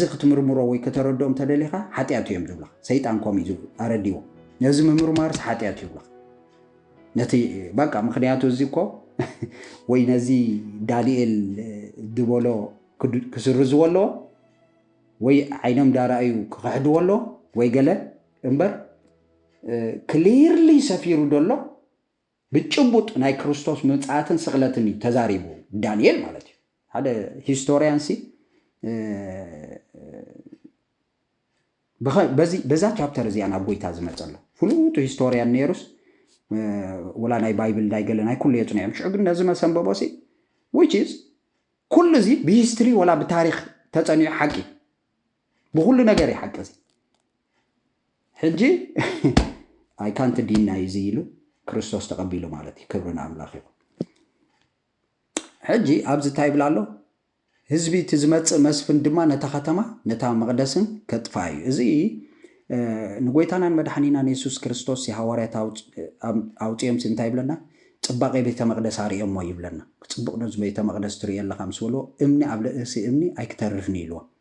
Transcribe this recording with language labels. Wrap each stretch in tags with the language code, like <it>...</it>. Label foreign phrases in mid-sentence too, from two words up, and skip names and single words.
<ti>ክትምርምሮ ወይ ከተረድኦም ተደሊኻ ሓጢኣት እዮም ዝብለኻ ሰይጣን ከምኡ እዩ ኣረዲዎ ነዚ ምምርማርስ ሓጢኣት ይብለኻ ነቲ በቃ ምክንያቱ እዚ እኮ ወይ ነዚ ዳንኤል ድበሎ ክስርዝዎ ኣለዎ ወይ ዓይኖም ዳርኣዩ ክኽሕድዎ ኣለዎ ወይ ገለ እምበር ክሊርሊ ሰፊሩ ደሎ ብጭቡጥ ናይ ክርስቶስ ምጽኣትን ስቕለትን ተዛሪቡ ዳንኤል ማለት እዩ ሓደ ሂስቶሪያንሲ በዛ ቻፕተር እዚኣ ናብ ጎይታ ዝመፀሎ ፍሉጡ ሂስቶሪያን ነይሩስ ወላ ናይ ባይብል ናይ ገለ ናይ ኩሉ የፅንዖም ሽዑ ግን ነዚ መሰንበቦሲ</ti> <en>which is</en> <ti>ኩሉ እዚ ብሂስትሪ ወላ ብታሪክ ተፀኒዑ ሓቂ ብኩሉ ነገር ይሓቂ እዚ ሕጂ</ti> <en>I can't deny</en> <ti>እዚ ኢሉ ክርስቶስ ተቐቢሉ ማለት እዩ ክብርና ኣምላኽ ይኹን ሕጂ ኣብዚ እንታይ ይብላ ኣሎ ህዝቢ እቲ ዝመፅእ መስፍን ድማ ነታ ከተማ ነታ መቕደስን ከጥፋ እዩ እዚ ንጎይታናን መድሓኒናን ኢየሱስ ክርስቶስ የሐዋርያት ኣውፅኦም እንታይ ይብለና ጽባቐ ቤተ መቕደስ ኣርእዮሞ ይብለና ጽቡቕ ነዚ ቤተ መቕደስ ትሪኦ ኣለኻ ምስ በሎ እምኒ ኣብ ልእሲ እምኒ ኣይክተርፍኒ ኢልዎ</ti>